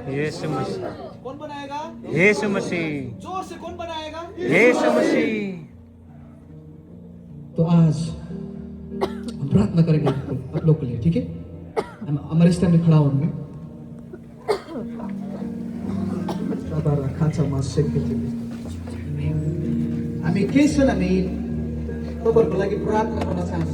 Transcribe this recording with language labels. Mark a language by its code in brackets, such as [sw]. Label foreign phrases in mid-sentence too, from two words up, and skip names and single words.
[hi] यीशु मसीह, कौन बनाएगा? यीशु मसीह, जोर से कौन बनाएगा? यीशु मसीह। तो आज हम प्रार्थना करेंगे आप लोग के लिए, ठीक है? हम हमारे स्टैंड में खड़ा होंगे। [ne] हामी केही क्षण हामी तपाईँहरूको लागि प्रार्थना गर्न चाहन्छौँ।